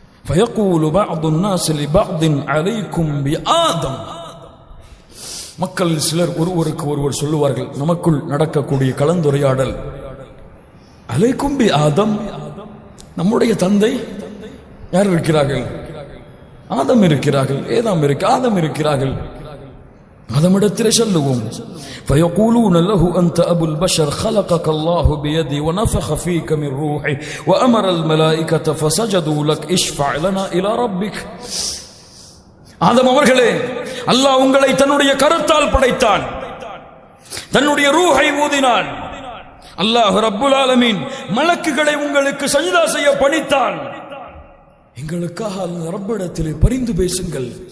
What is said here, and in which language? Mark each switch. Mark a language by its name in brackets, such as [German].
[Arabic] فيقول بعض الناس لبعض عليكم بآدم. [Tamil] மக்கள் சிலர் ஒருவருக்கு ஒருவர் சொல்லுவார்கள், நமக்குள் நடக்கக்கூடிய கலந்துரையாடல், அலைக்கும் பி ஆதம், நம்முடைய தந்தை யார் இருக்கிறார்கள்? ஆதம் இருக்கிறார்கள். ஆதம் இருக்கிறார்கள். ஆதமிடத்திலே சொல்லுவோம். [Arabic] فيقولون له أنت أبو البشر خلقك الله بيدي ونفخ فيك من روحي وأمر الملائكة فسجدوا لك اشفع لنا إلى ربك. [Tamil] ஆதம் அவர்களே, அல்லாஹ் உங்களை தன்னுடைய கரத்தால் படைத்தான், தன்னுடைய ரூஹை ஊதினான். அல்லாஹ் ரப்புல் ஆலமீன் மலக்குகளை உங்களுக்கு சஜ்தா செய்ய பணித்தான். எங்களுக்காக ரப்பிடத்திலே பரிந்து பேசுங்கள்.